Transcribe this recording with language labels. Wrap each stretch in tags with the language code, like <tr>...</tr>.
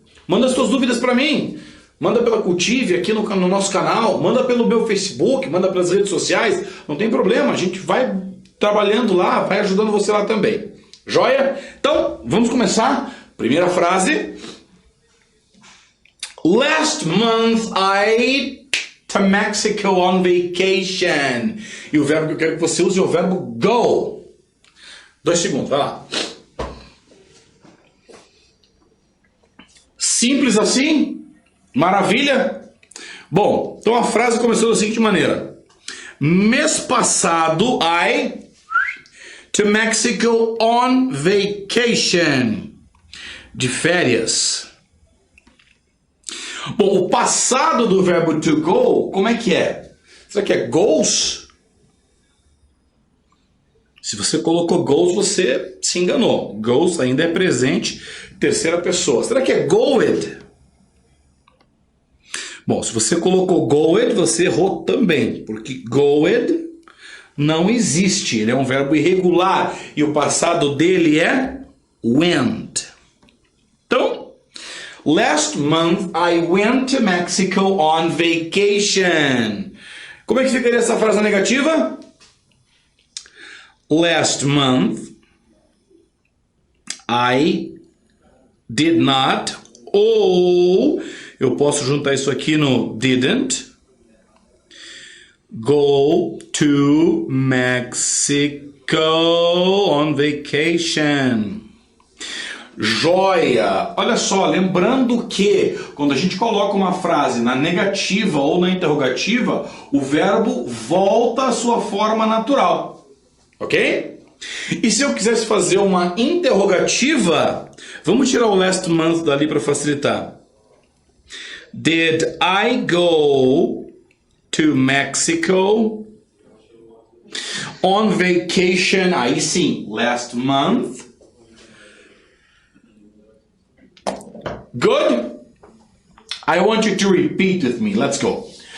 <pt>Manda as suas dúvidas para mim. Manda pela Cultive aqui no nosso canal. Manda pelo meu Facebook. Manda pelas redes sociais. Não tem problema. A gente vai trabalhando lá. Vai ajudando você lá também. Joia? Então, vamos começar. Primeira frase.</pt> <en>Last month I to Mexico on vacation.</en> <pt>E o verbo que eu quero que você use é o verbo go. 2 segundos, vai lá. Simples assim? Maravilha? Bom, então a frase começou da seguinte maneira. Mês passado,</pt> <en>I to Mexico on vacation.</en> <pt>De férias. Bom, o passado do verbo to go, como é que é? Será que é goes? Se você colocou goes, você se enganou. Goes ainda é presente, terceira pessoa. Será que é goed? Bom, se você colocou goed, você errou também, porque goed não existe. Ele é um verbo irregular e o passado dele é went. Então,</pt> <en>last month I went to Mexico on vacation.</en> <pt>Como é que ficaria essa frase negativa?</pt> <en>Last month I did not,</en> <pt>ou eu posso juntar isso aqui no</pt> <en>didn't, go to Mexico on vacation.</en> <pt>Joia! Olha só, lembrando que quando a gente coloca uma frase na negativa ou na interrogativa, o verbo volta à sua forma natural. Ok? E se eu quisesse fazer uma interrogativa, vamos tirar o</pt> <en>last month</en> <pt>dali para facilitar.</pt> <en>Did I go to Mexico on vacation?</en> <pt>Aí sim,</pt> <en>last month. Good? I want you to repeat with me. Let's go.</en>